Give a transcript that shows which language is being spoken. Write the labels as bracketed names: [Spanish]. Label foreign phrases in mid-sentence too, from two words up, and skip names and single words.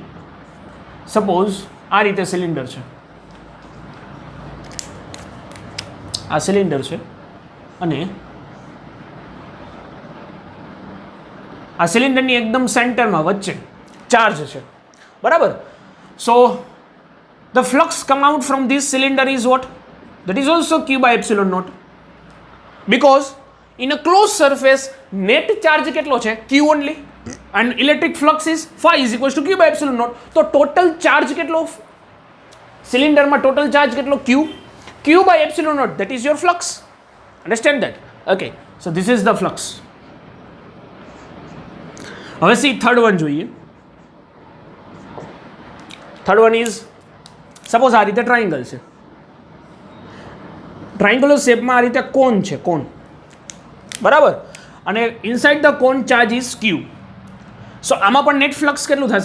[Gujarati] સપોઝ આ રીતે સિલિન્ડર છે, આ સિલિન્ડર છે અને આ સિલિન્ડરની એકદમ સેન્ટરમાં વચ્ચે ચાર્જ છે, બરાબર? [English] So the flux come out from this cylinder is what? That is also Q by epsilon naught. Because in a closed surface net charge [Gujarati] કેટલો છે? [English] Q only, and electric flux is phi is equals to Q by epsilon naught. [Gujarati] તો [English] total charge [Gujarati] કેટલો સિલિન્ડરમાં? [English] total charge [Gujarati] કેટલો? [English] Q by epsilon naught, that is your flux. Understand that? Okay, so this is the flux. [Gujarati] હવે [English] see third one [Gujarati] જોઈએ. [English] third one is suppose [Gujarati] આ રીતે ટ્રાયંગલ છે, ટ્રાયંગ્યુલર શેપમાં આ રીતે કોન છે, કોન, બરાબર? અને [English] inside the cone charge is Q. [Gujarati] સો આમાં પણ [English] net flux [Gujarati] કેટલું થશે?